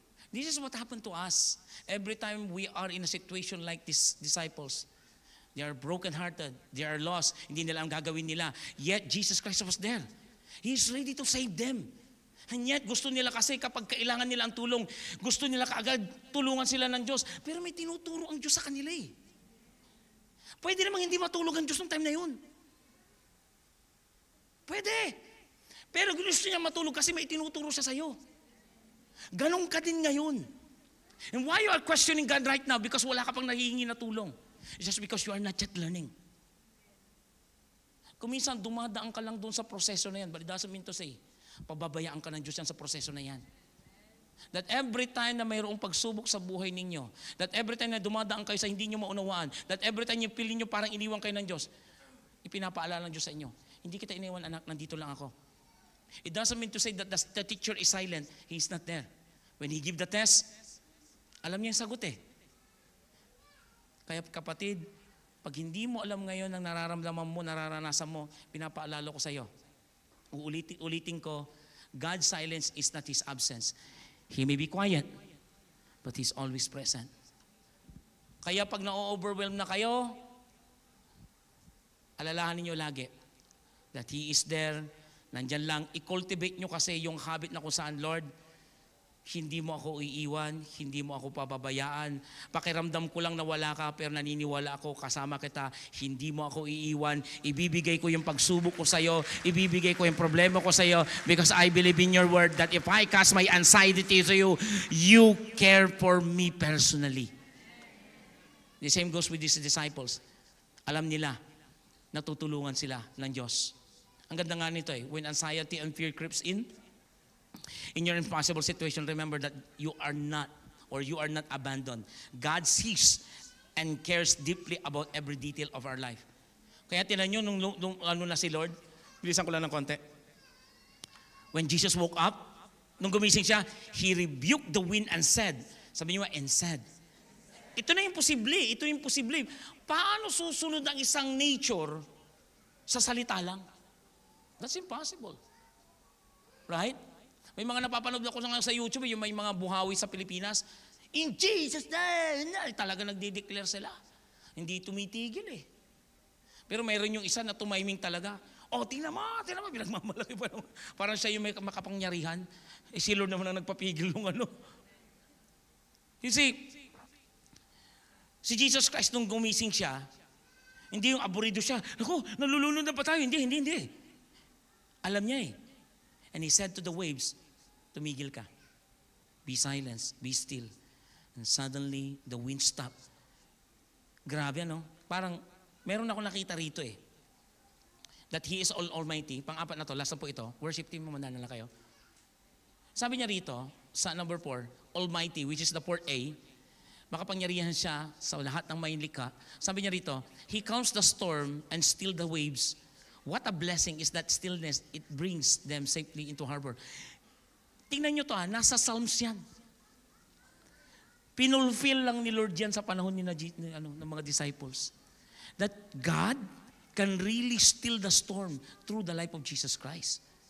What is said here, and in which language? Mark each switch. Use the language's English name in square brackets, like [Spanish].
[English] This is what happened to us. Every time we are in a situation like these disciples, they are broken-hearted, they are lost, [Filipino] hindi nila ang gagawin nila. [English] Yet, Jesus Christ was there. He is ready to save them. [Filipino] And yet, gusto nila kasi kapag kailangan nila ang tulong, gusto nila kaagad tulungan sila ng Diyos. Pero may tinuturo ang Diyos sa kanila Pwede namang hindi matulog ang Diyos ng time na yun. Pwede. Pero gusto niya matulog kasi may tinuturo siya sa'yo. Ganon ka din ngayon. [English] And why you are questioning God right now? Because [Filipino] wala ka pang nahihingi na tulong. [English] It's just because you are not yet learning. [Filipino] Kung minsan dumadaan ka lang doon sa proseso na yan, [English] but it doesn't mean to say, [Filipino] pababayaan ka ng Diyos yan sa proseso na yan. [English] That every time [Filipino] na mayroong pagsubok sa buhay ninyo, [English] that every time [Filipino] na dumadaan kayo sa hindi nyo maunawaan, [English] that every time [Filipino] yung feeling nyo parang iniwan kayo ng Diyos, ipinapaalala ng Diyos sa inyo, hindi kita iniwan anak, nandito lang ako. [English] It doesn't mean to say that the teacher is silent. He is not there. When he give the test, [Filipino] alam niya yung sagot Kaya kapatid, pag hindi mo alam ngayon ang nararamdaman mo, nararanasan mo, pinapaalala ko sa iyo. Ulitin ko, [English] God's silence is not His absence. He may be quiet, but He's always present. [Filipino] Kaya pag na-overwhelm na kayo, alalahanin niyo lagi [English] that He is there. [Filipino] Nandyan lang, i-cultivate nyo kasi yung habit na kung saan, Lord, hindi mo ako iiwan, hindi mo ako pababayaan. Pakiramdam ko lang na wala ka, pero naniniwala ako, kasama kita, hindi mo ako iiwan. Ibibigay ko yung pagsubok ko sa'yo, [English] ibibigay ko yung problema ko sa'yo, because I believe in your word that if I cast my anxiety to you, you care for me personally. The same goes with these disciples. [Filipino] Alam nila, natutulungan sila ng Diyos. Ang ganda nga nito [English] when anxiety and fear creeps in your impossible situation, remember that you are not abandoned. God sees and cares deeply about every detail of our life. [Filipino] Kaya tinan nyo, nung ano na si Lord, bilisan ko lang ng konti. [English] When Jesus woke up, [Filipino] nung gumising siya, [English] He rebuked the wind and said, [Filipino] sabi niyo [English] and said, [Filipino] ito na yung posible. Paano susunod ang isang nature sa salita lang? [English] That's impossible. Right? [Filipino] May mga napapanood ako sa YouTube, yung may mga buhawi sa Pilipinas, [English] in Jesus' name, [Filipino] talaga nagde-declare sila. Hindi tumitigil Pero mayroon yung isa na tumaiming talaga. Tingnan mo, pinagmamalaki pa naman. Parang siya yung may makapangyarihan. Si Lord naman ang nagpapigil ng ano. You see, si Jesus Christ nung gumising siya, hindi yung aburido siya, naku, nalulunod na pa tayo. Hindi. Alam niya [English] And He said to the waves, [Filipino] tumigil ka. [English] Be silent, be still. And suddenly, the wind stopped. [Filipino] Grabe, Parang, meron ako nakita rito [English] that He is Almighty. [Filipino] Pang-apat na to, last na po ito. Worship team, mamanda na lang kayo. Sabi niya rito, sa number 4, Almighty, [English] which is the fourth A, [Filipino] makapangyarihan siya sa lahat ng may likha. Sabi niya rito, [English] He calms the storm and still the waves. What a blessing is that stillness. It brings them safely into harbor. [Filipino] Tingnan nyo to nasa Psalms yan. Pinulfill lang ni Lord yan sa panahon ng mga disciples. [English] That God can really still the storm through the life of Jesus Christ.